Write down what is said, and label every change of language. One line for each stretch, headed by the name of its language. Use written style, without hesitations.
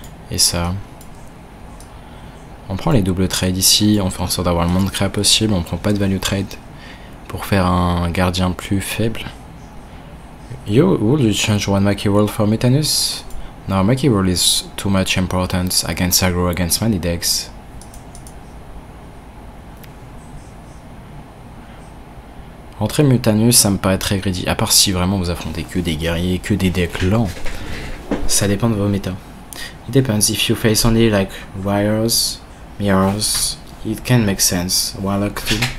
French: Et ça. On prend les doubles trades ici, on fait en sorte d'avoir le moins de créa possible, on prend pas de value trade pour faire un gardien plus faible.
English: Yo, will you change one Maki Roll for Mutanus? No, Maki Roll is too much importance against aggro, against many decks.
French: Rentrer Mutanus, ça me paraît très greedy, à part si vraiment vous affrontez que des guerriers, que des decks lents. Ça dépend de vos méta.
English: It depends, if you face only like wires, mirrors, it can make sense. Warlock too.